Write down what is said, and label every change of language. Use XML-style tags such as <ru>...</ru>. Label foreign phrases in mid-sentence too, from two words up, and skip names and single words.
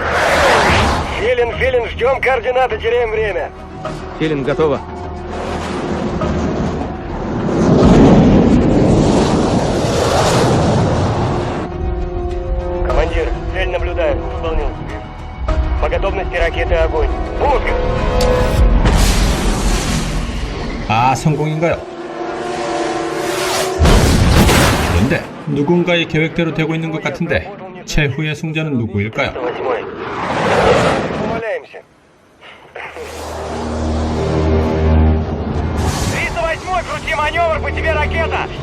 <ru>Филин, ждем координаты, теряем время. Филин, готово. Командир, цель наблюдаю. Выполнил. По готовности ракеты огонь. Пуск!</ru> <ko>아 성공인가요? 그런데 누군가의 계획대로 되고 있는 것 같은데 최후의 승자는 누구일까요?</ko> <ru>Умоляемся. 308-й, крути маневр, по тебе ракета!</ru>